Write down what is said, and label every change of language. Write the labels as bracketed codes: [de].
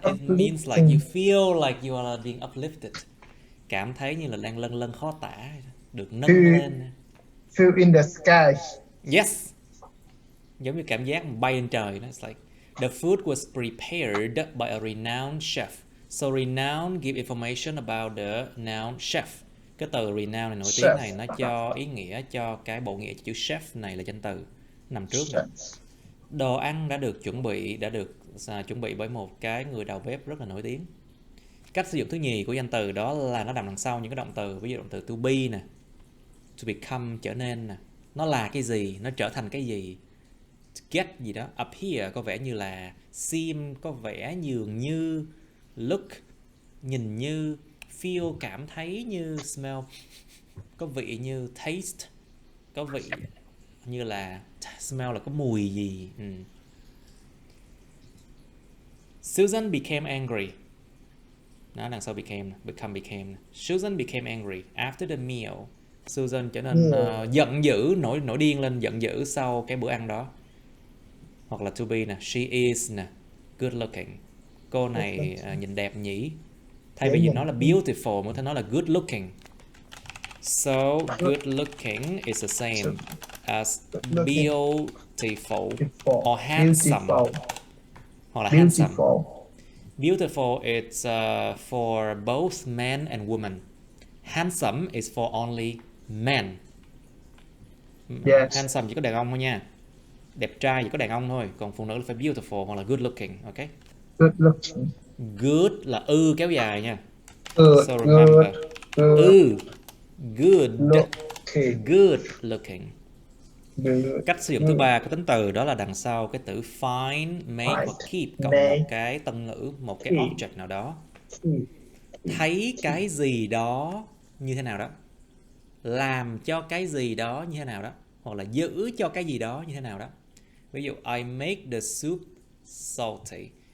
[en] It means like you feel like you are being uplifted. [vi] Cảm thấy như là đang lân lân khó tả, được nâng lên. [en] Feel in the sky. Yes. [vi] Giống như cảm giác bay lên trời. [en] It's like the food was prepared by a renowned chef. So renowned give information about the noun chef. [vi] Cái từ renowned này, nổi tiếng này, nó cho ý nghĩa cho cái bộ nghĩa chữ chef này là danh từ nằm trước này. Đồ ăn đã được chuẩn bị bởi một cái người đầu bếp rất là nổi tiếng. Cách sử dụng thứ nhì của danh từ đó là nó nằm đằng sau những cái động từ, ví dụ động từ to be nè, to become, trở nên nè, nó là cái gì, nó trở thành cái gì, to get gì đó, appear có vẻ như là, seem có vẻ dường như, look nhìn như, feel cảm thấy như, smell có vị như, taste có vị như là, smell là có mùi gì. [en] Susan became angry. [vi] Nó đằng sau became. [en] Susan became angry after the meal. [vi] Susan trở nên giận dữ, nổi điên lên, giận dữ sau cái bữa ăn đó. Hoặc là to be nè, she is nè, good looking. Cô này nhìn đẹp nhỉ. Thay vì nói là beautiful, muốn nói là good looking. [en] So good looking is the same as beautiful or handsome. [vi] Hoặc là [en] handsome. Beautiful is for both men and women. Handsome is for only men. Yes. [vi] Handsome chỉ có đàn ông thôi nha. Đẹp trai chỉ có đàn ông thôi. Còn phụ nữ là phải beautiful hoặc là good looking. [en] Ok. Good looking. [vi] Good là kéo dài nha. [en] Good. So remember. Good. Looking. Good looking. Good. [vi] Cách sử dụng thứ ba của tính từ đó là đằng sau cái từ find, make hoặc keep cộng một cái tân ngữ, một cái object nào đó. Thấy cái gì đó như thế nào đó, làm cho cái gì đó như thế nào đó, hoặc là giữ cho cái gì đó như thế nào đó. Ví dụ [en] I make the soup salty.